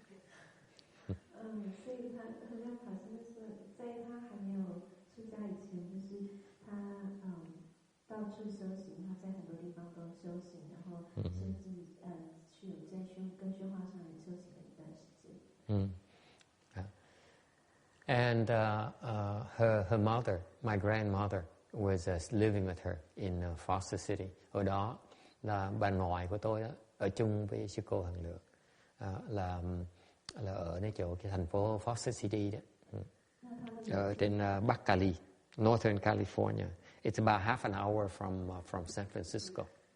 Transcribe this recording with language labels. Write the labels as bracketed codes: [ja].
[zh] 所以他和量法师那时候，在他还没有出家以前，就是他到处修行，他在很多地方都修行，然后甚至去有在跟宣化上人修行了一段时间。 [en] And her mother, my grandmother, was living with her in Foster City. [vi] Ở đó là bà ngoại của tôi đó, ở chung với sư cô Hằng Lượng, là ở nơi chỗ cái thành phố Foster City đó, ở trên Bắc Cali, Northern California. [en] It's about half an hour from San Francisco.